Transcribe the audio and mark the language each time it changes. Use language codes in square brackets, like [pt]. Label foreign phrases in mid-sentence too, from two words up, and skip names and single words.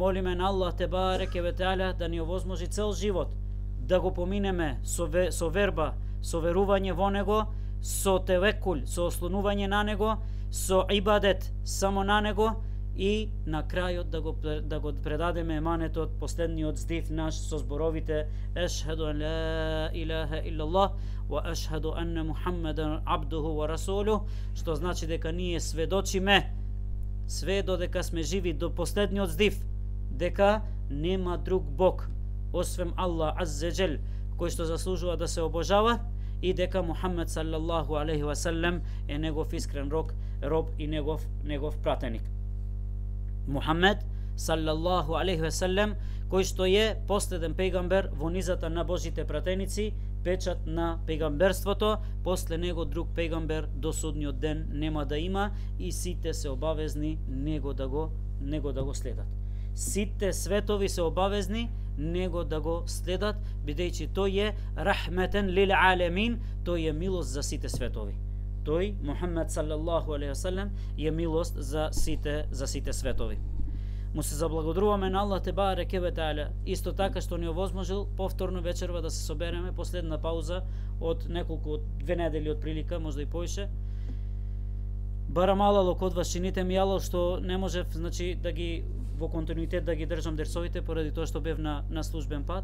[mk] молиме на [ar] الله تبارك وتعالى [mk] да ни овозможи цел живот да го поминеме со верба, со верување во него, со тевекул, со ослонување на него, со ибадет само на него, и на крајот да го предадеме еманетот, последниот здив наш со зборовите [ar] أشهد أن لا إله إلا الله وأشهد أن محمدا عبده ورسوله, [mk] што значи дека ние сведочиме све додека сме живи до последниот здив дека нема друг Бог освен [ar] الله عز وجل [mk] кој што заслужува да се обожава, и дека Мухаммед [ar] صلى الله عليه وسلم [mk] е негов искрен роб и негов пратеник. Мухаммед [ar] صلى الله عليه وسلم, [mk] кој што е последен пегамбер во низата на Божите пратеници, печат на пегамберството, после него друг пегамбер до судниот ден нема да има, и сите се обавезни него да го следат. Сите светови се обавезни него да го следат, бидејќи тој е [ar] رحمة للعالمين, [mk] тој е милост за сите светови. Тој, Мухаммед [ar] صلى الله عليه وسلم, [mk] е милост за сите светови. Му се заблагодаруваме на [ar] الله تبارك وتعالى, [mk] исто така што ни овозможил повторно вечерва да се собереме, последна пауза од 2 недели од прилика, можда и поише. Барам Аллах од вас, чините ми Аллах што не можев, да ги во континуитет да ги држам дерсовите поради тоа што бев на службен пат.